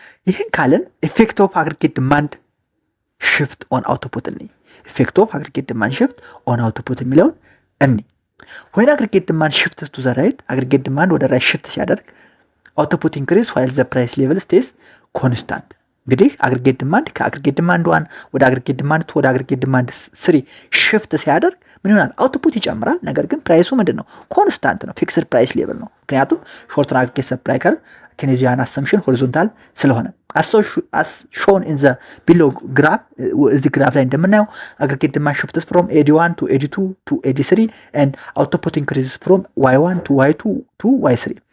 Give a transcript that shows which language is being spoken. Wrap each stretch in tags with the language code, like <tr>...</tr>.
<am>ይሄን ካለን</am> <en>effect of aggregate demand shift on output እንይ። effect of aggregate demand shift on output የሚለውን እንይ። when aggregate demand shifts to the right aggregate demand</en> <am>ወደ right shift ሲያደርግ</am> <en>output increase while the price level stays constant።</en> <am>እንግዲህ አግሪጌት ዲማንድ ከአግሪጌት ዲማንድ 1 ወደ አግሪጌት ዲማንድ 2 ወደ አግሪጌት ዲማንድ 3 ሽፍት ሲያደርግ ምን ይሆናል? አውትፑት ይጨምራል። ነገር ግን ፕራይሱ ምንድነው? ኮንስታንት ነው። ፊክስድ ፕራይስ ሌቭል ነው። ምክንያቱም ሾርት ተርም አግሪጌት ሰፕላይ ከርቭ ኬኔዚያን አሰምፕሽን ሆሪዞንታል ስለሆነ</am> <en>as shown in the below graph እዚህ ግራፍ ላይ እንደምናየው aggregate demand shifts from AD1 to AD2 to AD3 and output increases from Y1 to Y2 to Y3</en>